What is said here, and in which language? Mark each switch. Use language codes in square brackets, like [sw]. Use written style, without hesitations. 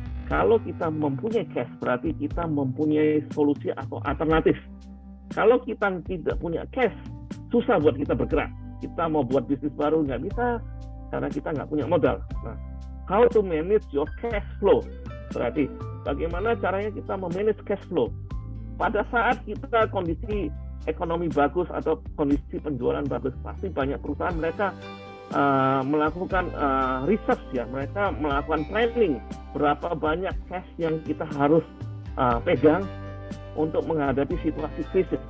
[id] Kalau kita mempunyai cash berarti kita mempunyai solusi atau alternatif. Kalau kita tidak punya cash, susah buat kita bergerak. Kita mau buat bisnis baru nggak bisa karena kita nggak punya modal. [en] Nah, how to manage your cash flow? [id] Berarti bagaimana caranya kita memanage cash flow? Pada saat kita kondisi ekonomi bagus atau kondisi penjualan bagus, pasti banyak perusahaan mereka melakukan research, ya, mereka melakukan planning berapa banyak cash yang kita harus pegang untuk menghadapi situasi krisis.